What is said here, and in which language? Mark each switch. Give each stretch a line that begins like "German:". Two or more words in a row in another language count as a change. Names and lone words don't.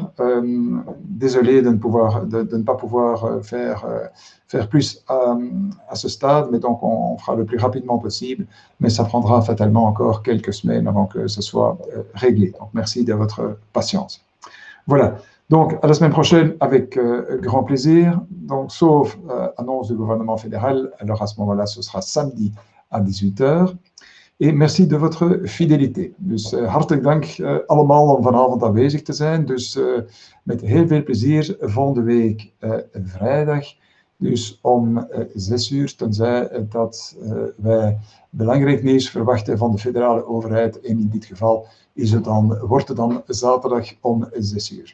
French: Désolé de ne pas pouvoir faire plus à ce stade, mais donc on fera le plus rapidement possible, mais ça prendra fatalement encore quelques semaines avant que ce soit réglé. Donc merci de votre patience. Voilà. Donc, à la semaine prochaine avec grand plaisir. Donc, sauf annonce du gouvernement fédéral, alors à ce moment-là, ce sera samedi à 18h. En merci de votre fidélité.
Dutch: Dus hartelijk dank allemaal om vanavond aanwezig te zijn. Dus met heel veel plezier volgende week vrijdag. Dus om 6 uur, tenzij dat wij belangrijk nieuws verwachten van de federale overheid. En in dit geval wordt het dan zaterdag om 6 uur.